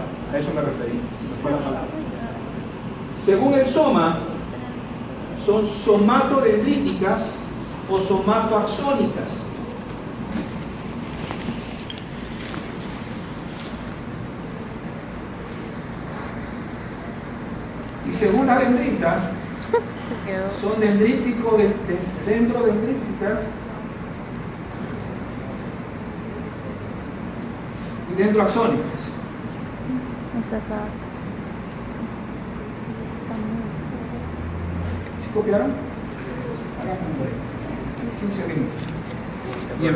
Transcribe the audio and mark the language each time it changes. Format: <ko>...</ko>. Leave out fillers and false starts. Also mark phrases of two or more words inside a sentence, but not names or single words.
<es>A eso me referí, si me fue la palabra. Según el soma, son somatodendríticas o somatoaxónicas. Y según la dendrita, son dendríticos, dendrodendríticas dendroaxónicas. Esta es alta. Está muy. ¿Sí copiaron? Hagamos un break. 15 minutos.</es>